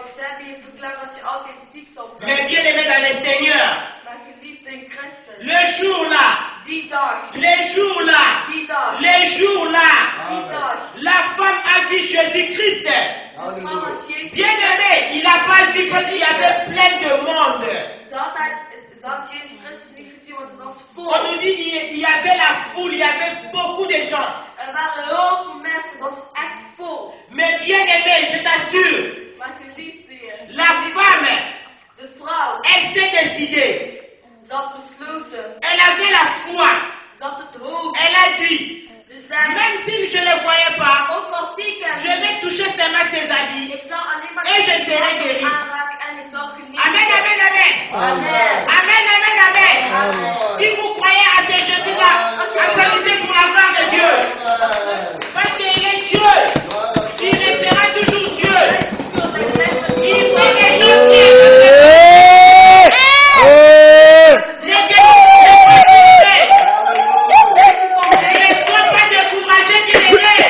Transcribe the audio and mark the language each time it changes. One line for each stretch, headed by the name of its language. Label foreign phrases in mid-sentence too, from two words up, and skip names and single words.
French: Mais bien aimé dans le Seigneur, le jour là, la femme a vu Jésus-Christ. Bien aimé, il n'a pas vu parce qu'il y avait plein de monde. foule, il y avait beaucoup de gens.
Dutch: Er waren heel veel mensen, het was echt vol.
French: Mais bien aimé, je t'assure,
Dutch: Maar geliefde je,
French: la femme,
Dutch: de vrouw,
French: elle s'est décidée.
Dutch: ze had besloten,
French: Elle avait la foi.
Dutch: ze had het hoofd.
French: Elle a dit,
Dutch: Ze zei,
French: même si je ne voyais pas,
Dutch: ook al zie ik hem
French: je vais toucher seulement tes habits.
Dutch: ik zal alleen maar
French: Et je serai guéri.
Dutch: aanraken en ik zal genezen.
French: Amen, amen, amen. Amen. Amen, amen, amen. Si vous croyez à ce Jésus-là, applaudissez pour la gloire de Dieu. Parce qu'il est Dieu. Il restera toujours Dieu. Il fait des choses qui ne sois pas découragé, bien-aimé.